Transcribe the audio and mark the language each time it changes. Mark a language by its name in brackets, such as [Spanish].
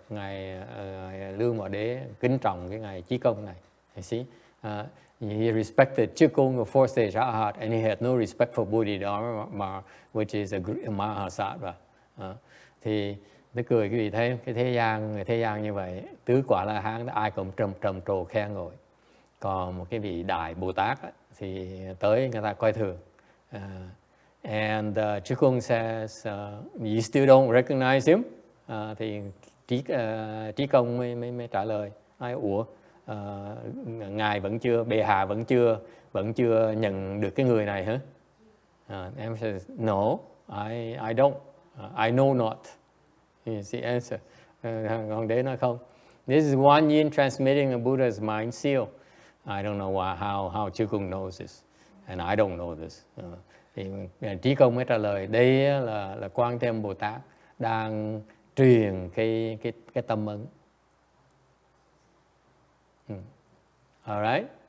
[Vietnamese] Ngài Lương Bảo Đế kính trọng cái ngài Trí Công này. [English] You see, he respected Trí Công of fourth stage arhat, and he had no respect for Bodhidharma, which is a Mahasattva. [Vietnamese] Thì nó cười quý vị thấy cái thế gian như vậy, tứ quả La Hán ai cũng trầm trồ khen ngợi. Còn một cái vị đại Bồ Tát á, thì tới người ta coi thường. [English] And Trí Công says, you still don't recognize him? [Vietnamese] Thì Trí Công mới trả lời, ủa, ngài vẫn chưa, bệ hạ vẫn chưa nhận được cái người này hả? [English] Em says, no, I don't, I know not. Is the answer. [Vietnamese] Hoàng đế nói không. [English] This is Guo Yin transmitting a Buddha's mind seal. I don't know how Trí Công knows this, and I don't know this. [Vietnamese] Thì Trí Công mới trả lời, đây là Quan Thế Âm Bồ Tát đang truyền cái tâm ấn. [English] Alright.